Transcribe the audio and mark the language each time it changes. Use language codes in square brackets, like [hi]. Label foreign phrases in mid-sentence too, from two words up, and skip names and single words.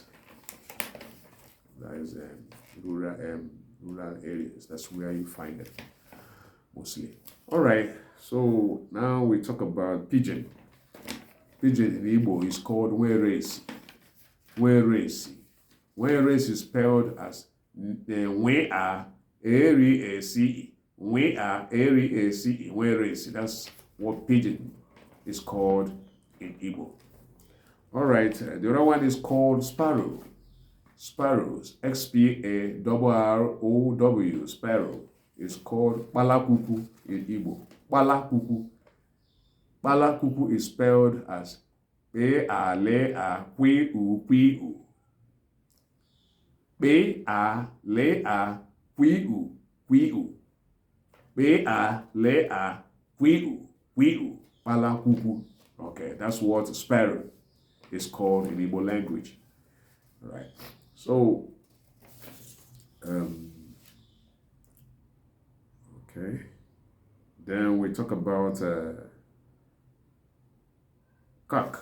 [en] That is rural areas. That's where you find them mostly. All right. So now we talk about pigeon. Pigeon in Igbo is called weresi. Weresi. Weresi is spelled as W-A-R-E-S-E. W-A-R-E-S-E. Weresi. That's what pigeon is called in Igbo. All right. The other one is called sparrow. Sparrows. X-P-A-R-R-O-W. Sparrow is called palakuku in Igbo. Palakuku. Palakuku is spelled as P-A-L-A-Q-U-Q-U. P-A-L-A-Q-U-Q-U. P-A-L-A-Q-U-Q-U. Palakuku. Okay, that's what sparrow is called in Igbo language. All right. So, okay. Then we talk about cock.